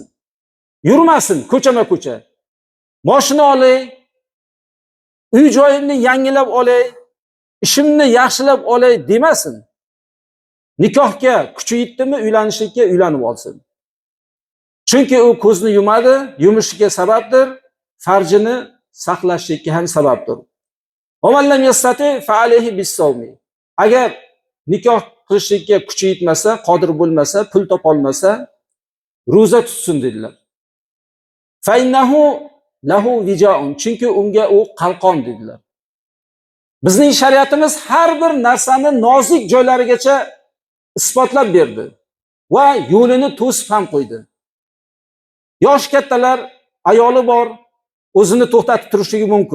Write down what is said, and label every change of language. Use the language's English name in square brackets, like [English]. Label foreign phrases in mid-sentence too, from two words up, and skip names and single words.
[Uzbek] Yurmasin ko'chama-ko'cha. Mashina olay, uy joyimni yangilab olay, ishimni yaxshilab olay demasin. Nikohga kuchi yetdimi uylanishlikka uylanib olsin. Chunki u ko'zni yumadi, yumishiga sababdir. Farjini saqlashlikka ham sababdir. [Arabic] ومن لم يستطع فعليه بالصوم. [Uzbek] Agar nikoh qilishlikka kuchi yetmasa, qodir bo'lmasa, pul topolmasa, roza tutsin dedilar. [Arabic] فإنه له وجاء. [Uzbek] Chunki unga u qalqon dedilar. Bizning shariatimiz har bir narsani nozik joylarigacha isbotlab berdi va yo'lini to'sib ham qo'ydi. Yosh kattalar ayoli bor, o'zini to'xtatib turishligi mumkin.